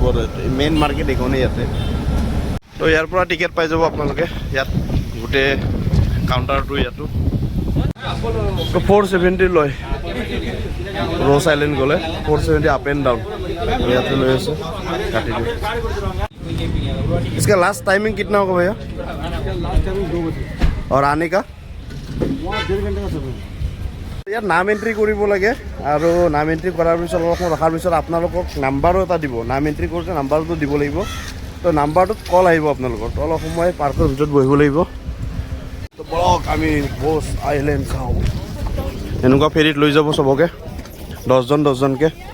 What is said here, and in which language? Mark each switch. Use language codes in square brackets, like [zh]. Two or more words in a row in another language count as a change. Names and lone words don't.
[en] main market [as] এইখনেই ইয়াতে। তো ইয়াৰ পৰা টিকেট পাই যাব আপোনালোকে, ইয়াত গোটেই কাউণ্টাৰটো ইয়াতো। তো 470 লয় ৰ'জ আইলেণ্ড গ'লে, 470 [en] up and down. [as] ইয়াতে লৈ আছে, কাটি দিওঁ। [hi] इसका [en] last timing [hi] कितना होगा भैया? [en] last timing [hi] 2 बजे और आने का? वहाँ 1.5 घंटे का समय। [as] ইয়াত নাম এণ্ট্ৰি কৰিব লাগে আৰু নাম এণ্ট্ৰি কৰাৰ পিছত অলপ ৰখাৰ পিছত আপোনালোকক নাম্বাৰো এটা দিব। নাম এণ্ট্ৰি কৰোঁতে নাম্বাৰটো দিব লাগিব। তো নাম্বাৰটোত কল আহিব আপোনালোকৰ, তো অলপ সময় পাৰ্কৰ ভিতৰত বহিব লাগিব। তো বলক আমি বছ আইলেণ্ড চাওঁ। এনেকুৱা ফেৰীত লৈ যাব চবকে, 10জনকৈ।